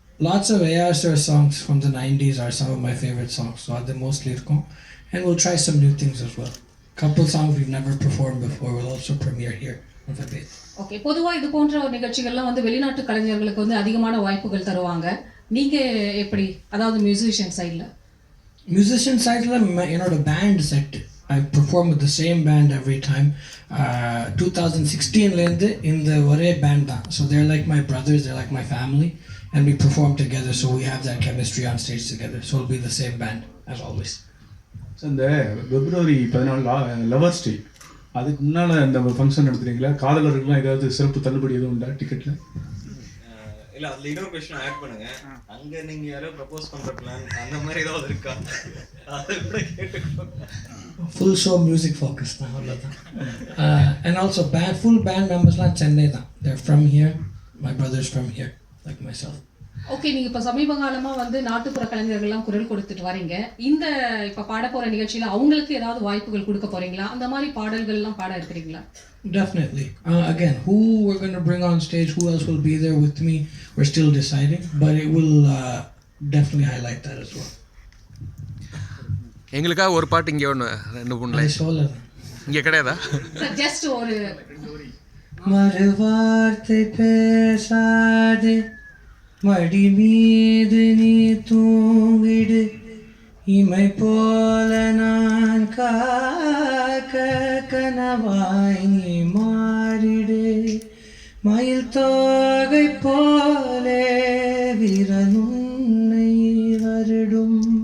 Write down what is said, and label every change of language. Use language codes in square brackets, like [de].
[en] Lots of AR songs from the 90s are some of my favorite songs, so அது mostly இருக்கும். And we'll try some new things as well. Couple songs we've never performed before will also premiere here on the base. [ta] Okay, பொதுவா இது போன்ற நிகழ்ச்சிகள்லாம் வந்து வெளிநாட்டு கலைஞர்களுக்கு வந்து அதிகமான வாய்ப்புகள் தருவாங்க. நீங்க எப்படி, அதாவது மியூசிஷியன் சைடுல? [en] Musician sideல [ta] என்னோட band set [en] I perform with the same band every time. [ta] 2016ல இருந்து இந்த ஒரே பேண்ட் தான். [en] So they're like my brothers, they're like my family, and we perform together, so we have that chemistry on stage together. So it'll be the same band as always. [ta] So இந்த February 14 lovers டே, அதுக்கு முன்னால் இந்த function நடத்துறீங்களா? காதலர்களுக்குலாம் ஏதாவது சிறப்பு தள்ளுபடி எதுவும் உண்டா டிக்கெட்டில்? இல்லை, அதில் இன்னொரு கொஸ்டின் ஆட் பண்ணுங்க. அங்கே நீங்கள் யாரோ ப்ரப்போஸ் பண்ணுற பிளான் அந்த மாதிரி ஏதாவது இருக்கா? அதை கூட கேட்டுக்கோங்க. [en] Full show music focus [ta] தான், அவ்வளோதான். [en] And also full band members-லாம் சென்னை தான். They're from here, my brothers from here, like myself. [ta] Okay, நீங்க இப்ப சமீப காலமா வந்து நாட்டுப்புற கலைஞர்கள்லாம் குரல் கொடுத்துட்டு வரீங்க. இந்த இப்ப பாட போற நிகழ்ச்சியில அவங்களுக்கு ஏதாவது வாய்ப்புகள் கொடுக்க போறீங்களா? அந்த மாதிரி பாடல்கள்லாம் பாட இருக்கிறீங்களா? [en] Definitely. Again, who we're going to bring on stage, who else will be there with me, we're still deciding, but it will definitely highlight that as well. [ta] எங்களுக்காக ஒரு பாட்டு இங்கே ஒன்று 2-3 லைன் சொல்லலாம். இங்கே கிடையாதா? ஜஸ்ட் ஒரு மறுவார்த்தை பேசாதே, மடி மீது நீ தூங்கிடு, இமை போல நான் காக்க கனவாய் நீ மாறிடு, மயில் தோகை போலே விரலுன்னை வருடும்,